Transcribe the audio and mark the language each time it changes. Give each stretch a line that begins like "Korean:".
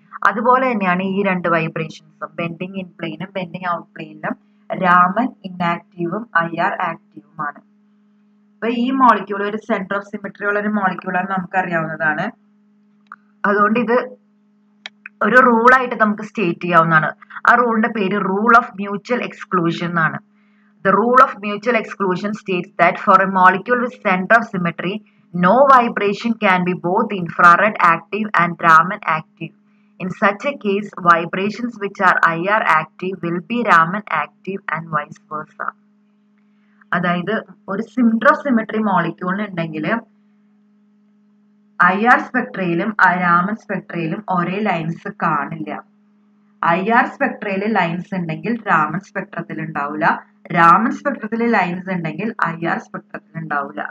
Malayalam: അതുപോലെ തന്നെയാണ് ഈ രണ്ട് വൈബ്രേഷൻസും, ബെൻഡിങ് ഇൻ പ്ലെയിനും ബെൻഡിങ് ഔട്ട് പ്ലെയിനിലും രാമൻ ഇൻആക്റ്റീവും IR ആക്റ്റീവുമാണ്. അപ്പൊ ഈ മോളിക്യൂൾ ഒരു സെന്റർ ഓഫ് സിമെട്രി ഉള്ള ഒരു മോളിക്യൂളാണ് നമുക്കറിയാവുന്നതാണ്. അതുകൊണ്ട് ഇത് ഒരു റൂളായിട്ട് നമുക്ക് സ്റ്റേറ്റ് ചെയ്യാവുന്നതാണ്. ആ റൂളിന്റെ പേര് റൂൾ ഓഫ് മ്യൂച്വൽ എക്സ്ക്ലൂഷൻ എന്നാണ്.
English: The rule of mutual exclusion states that for a molecule with center of symmetry, no vibration can be both infrared active and Raman active. In such a case, vibrations which are IR active will be Raman active and vice versa.
Malayalam: അതായത് ഒരു centre of symmetry മോളിക്യൂളിന് ഉണ്ടെങ്കിൽ IR സ്പെക്ട്രയിലും Raman സ്പെക്ട്രയിലും ഒരേ lines കാണില്ല. IR സ്പെക്ട്രയിൽ lines ഉണ്ടെങ്കിൽ രാമൻ സ്പെക്ട്രത്തിൽ ഉണ്ടാവില്ല, Raman സ്പെക്ട്രത്തിൽ lines ഉണ്ടെങ്കിൽ IR സ്പെക്ട്രത്തിൽ ഉണ്ടാവില്ല.